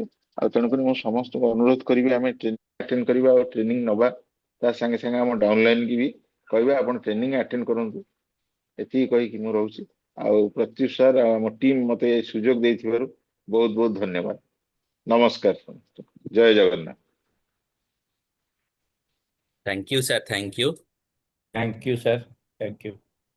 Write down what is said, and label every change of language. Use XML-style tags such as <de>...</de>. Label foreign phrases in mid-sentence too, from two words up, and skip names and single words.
<or>ଆଉ ତେଣୁକରି ମୁଁ ସମସ୍ତଙ୍କୁ ଅନୁରୋଧ କରିବି ଆମେ</or> <en>training attend</en> <or>କରିବା ଆଉ ଟ୍ରେନିଂ ନବା। ତା ସାଙ୍ଗେ ସାଙ୍ଗେ ଆମ ଡାଉନଲାଇନ କି ବି କହିବା ଆପଣ</or> <en>training attend</en> <or>କରନ୍ତୁ। ଏତିକି କହିକି ମୁଁ ରହୁଛି। ଆଉ ପ୍ରତ୍ୟୁଷ ସାର୍ ଆଉ ଆମ ଟିମ୍ ମତେ ଏ ସୁଯୋଗ ଦେଇଥିବାରୁ ବହୁତ ବହୁତ ଧନ୍ୟବାଦ। ନମସ୍କାର ସମସ୍ତଙ୍କୁ। ଜୟ ଜଗନ୍ନାଥ।</or> <en>Thank you, sir. Thank you. Thank you, sir. Thank you.</en>